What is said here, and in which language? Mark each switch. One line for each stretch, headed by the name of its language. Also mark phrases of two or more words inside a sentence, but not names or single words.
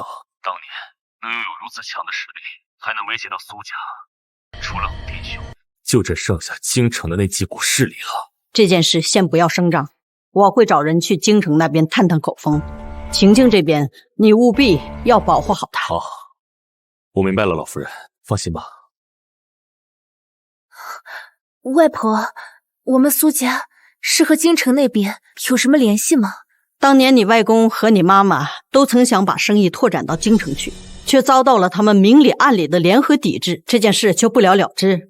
Chinese: 當年能擁有如此強的實力，還能威脅到蘇家，除了洪天雄，就只剩下京城的那幾股勢力了。這件事先不要聲張，我會找人去京城那邊探探口風。晴晴這邊，你務必要保護好她。好，我明白了，老夫人，放心吧。外婆，我們蘇家是和京城那邊有什麼聯繫嗎？當年你外公和你媽媽都曾想把生意拓展到京城去，卻遭到了他們明裡暗裡的聯合抵制，這件事就不了了之。